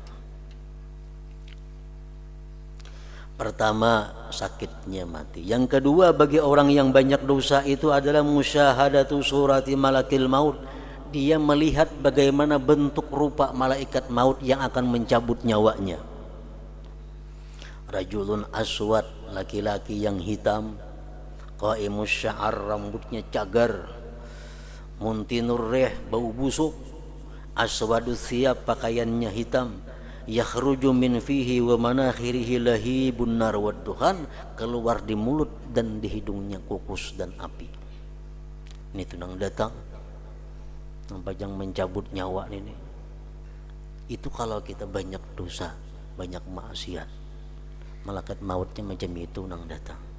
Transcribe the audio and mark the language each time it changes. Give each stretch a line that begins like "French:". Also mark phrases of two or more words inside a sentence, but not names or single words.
Indonesian: Pertama, sakitnya mati. Yang kedua, bagi orang yang banyak dosa itu adalah
Arabic: مشاهدة صورة ملك الموت.
Indonesian: Dia melihat bagaimana bentuk rupa malaikat maut yang akan mencabut nyawanya.
Arabic: رجل أسود,
Indonesian: laki-laki yang hitam,
Arabic: قائم الشعر,
Indonesian: rambutnya cagar,
Arabic: منتن الريح,
Indonesian: bau busuk,
Arabic: أسود الثياب,
Indonesian: pakaiannya hitam,
Arabic: يخرج من فيه ومناخره لهيب النار والدخان,
Indonesian: keluar di mulut dan di hidungnya kukus dan api.
Banjar: Ini tunang datang nampak yang mencabut nyawa ini. Itu kalau kita banyak dosa, banyak maksiat, malaikat mautnya macam itu nang datang.